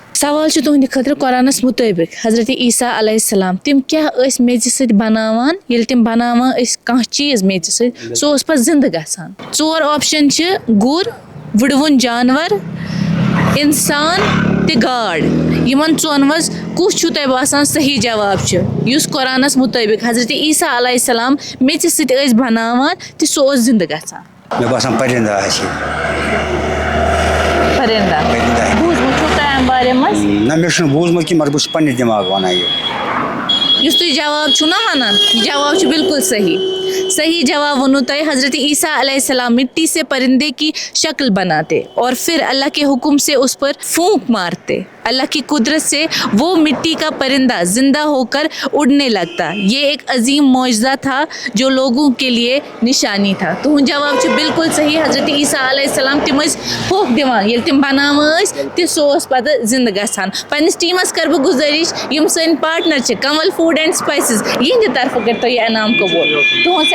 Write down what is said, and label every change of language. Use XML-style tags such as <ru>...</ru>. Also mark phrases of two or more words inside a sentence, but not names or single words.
<ks>سوال چھُ تُہنٛدِ خٲطرٕ قرآنس مُطٲبِق حضرت عیسیٰ</ks> <ar>علیہ السلام</ar> <ks>تِم کیٛاہ ٲسۍ میٚژِ سۭتۍ بناوان ییٚلہِ تِم بناوان ٲسۍ کانٛہہ چیٖز میٚژِ سۭتۍ سُہ اوس پتہٕ زِندٕ گژھان 4 آپشن چھِ گُر وٕڑوُن جانور اِنسان تہٕ گاڈ یِمن 4 منٛز کُس چھُو تۄہہِ باسان صحیح جواب چھُ یُس قرآنس مُطٲبِق حضرت عیسیٰ</ks> <ar>علیہ السلام</ar> <ks>میٚژِ سۭتۍ ٲسۍ بناوان تہٕ سُہ اوس زِندٕ گژھان مےٚ باسان پرندہ آسہِ پرندہ بوٗزمُت چھُو تۄہہِ اَمہِ بارے منٛز نہ مےٚ چھُنہٕ بوٗزمُت کینٛہہ مگر بہٕ چھُس پننہِ دٮ۪ماغ ونان یہِ یُس تُہۍ جواب چھُو نا وَنان یہِ جواب چھُ بالکل صحیح جواب ووٚنوٕ تۄہہِ حضرت عیسیٰ</ks> <ar>علیہ السلام</ar> <ur>مٹی سے پرندے کی شکل بناتے اور پھر اللہ کے حکم سے اس پر پھونک مارتے اللہ کی قدرت سے وہ مٹی کا پرندہ زندہ ہو کر اڑنے لگتا یہ ایک عظیم معجزہ تھا جو لوگوں کے لیے نشانی تھا</ur> <ks>تُہُنٛد جواب چھُ بالکل صحیح حضرت عیسیٰ</ks> <ar>علیہ السلام</ar> <ks>تِم ٲسۍ پھوٚکھ دِوان ییٚلہِ تِم بناوان ٲسۍ تہٕ سُہ اوس پتہٕ زِندٕ گژھان پننِس ٹیٖمس کرٕ بہٕ گُزٲرِش یِم سٲنۍ پاٹنر چھِ کنول فوڈ اینڈ سپایسز یِہنٛدِ طرفہٕ کٔرۍ تو یہِ انعام قبوٗل تُہُنٛد</ks>